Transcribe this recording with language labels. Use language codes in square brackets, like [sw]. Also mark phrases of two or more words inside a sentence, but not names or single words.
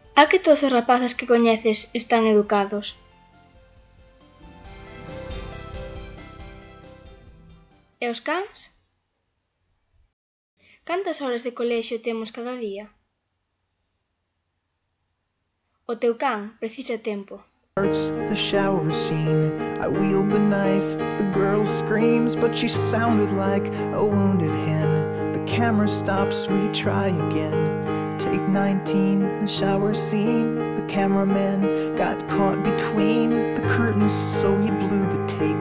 [gl] que todos os rapaces que coñeces están educados? E os cans? Cantas horas de colexio temos cada día? O teu can precisa tempo. [en] The shower scene, I wield the knife, the girl screams, but she sounded like a wounded hen. The camera stops, we try again. Take 19, the shower scene, the cameraman got caught between the curtains, so he blew the take.